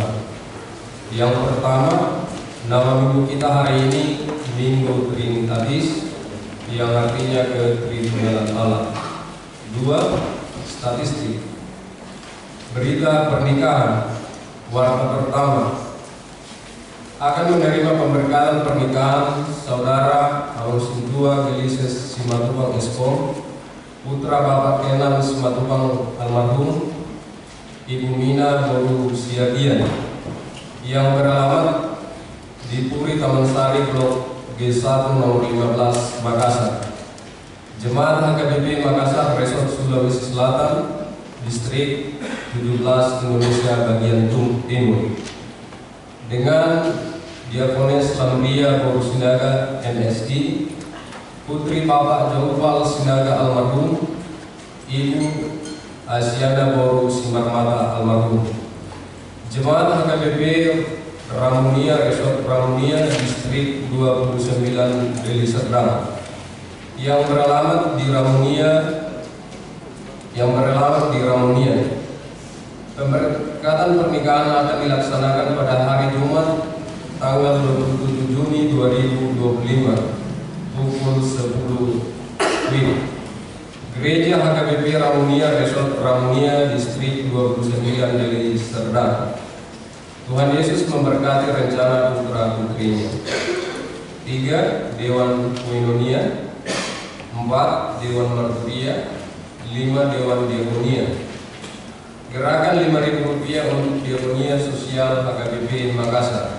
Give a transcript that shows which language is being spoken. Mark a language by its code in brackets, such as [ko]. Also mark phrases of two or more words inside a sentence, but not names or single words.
[id] Yang pertama, nama minggu kita hari ini Minggu Trinitatis, yang artinya ketritunggalan Allah. 2. Statistik. Berita pernikahan. Warta pertama, akan menerima pemberkatan pernikahan Saudara Ausintua Gelises Simatupang Eskom, putra Bapak Kenan Simatupang almarhum, Ibu Mina Boru Siadian, yang beralamat di Puri Taman Sari Blok G1 nomor 15 Makassar. Jemaat HKBP Makassar Resort Sulawesi Selatan, Distrik 17 Indonesia bagian Timur, dengan Diakones Lamria Boru Sinaga MSD, Putri Bapak Jauhal Sinaga almarhum, Ibu Asiana Boru Simarmata almarhum. Jemaat HKBP Ramunia Resort Ramunia Distrik 29 Deli Serdang, yang beralamat di Ramunia, Pemberkatan pernikahan akan dilaksanakan pada hari Jumat tanggal 27 Juni 2025 pukul 10 WIB. Gereja HKBP Ramunia Resort Ramunia Distrik 29 Deli Serdang. Tuhan Yesus memberkati rencana putra putrinya. 3. Dewan Koinonia. 4. Dewan Marturia. 5. Dewan Diakonia. Gerakan Rp5.000 untuk Diakonia Sosial HKBP Makassar.